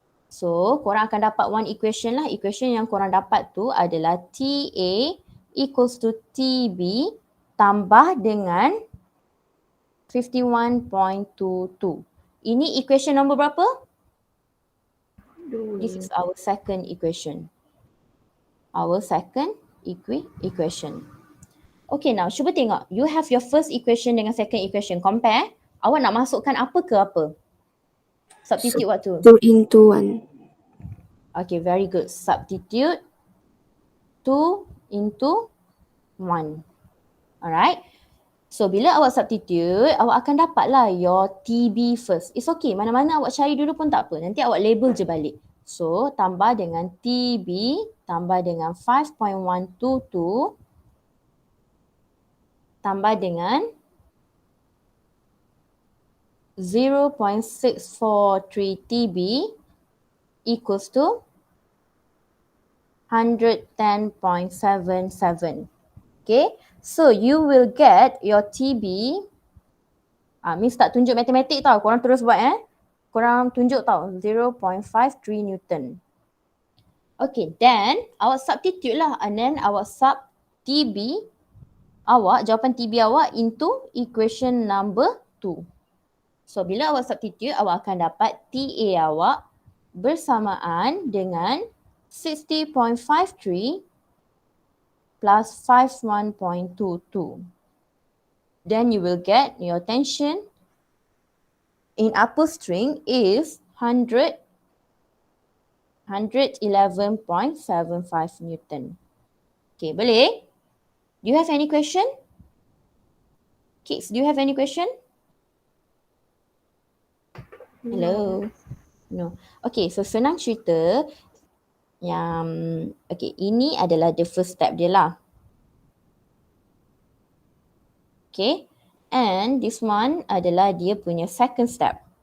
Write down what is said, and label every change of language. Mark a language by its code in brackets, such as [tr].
[ms] So, korang akan dapat [en] one equation [ms] lah. Equation yang korang dapat tu adalah TA equals to TB tambah dengan 51.22. Ini equation nombor berapa? 2. [en] This is our second equation. Our second equation. Okay, now [ms] cuba tengok. [en] You have your first equation dengan second equation. Compare. [ms] Awak nak masukkan apa ke apa? [en] Substitute what to? 2 into 1. Okay, very good. Substitute 2 into 1. Alright. So, [ms] bila awak [en] substitute, [ms] awak akan dapatlah [en] your TB first. It's okay. [ms] Mana-mana awak cari dulu pun tak apa. Nanti awak label je balik. So, tambah dengan TB, tambah dengan 5.122, tambah dengan 0.643 TB equals to 110.77. [en] Okay, so you will get your TB. [ms] Miss tak tunjuk matematik tau, korang terus buat Korang tunjuk tau, 0.53 Newton. [en] Okay, then awak substitute lah and then awak sub TB awak, [ms] jawapan TB awak [en] into equation number 2. [ms] So, bila awak substitute, awak akan dapat TA awak bersamaan dengan 60.53 plus 51.22. [en] Then you will get your tension in upper string is 111.75 Newton. Okay, boleh? Do you have any question? Kids, do you have any question? Hello? No. [ms] Okay, so senang cerita yang, okay, ini adalah [en] the first step [ms] dia lah. [en] Okay, and this one [ms] adalah dia punya [en] second step.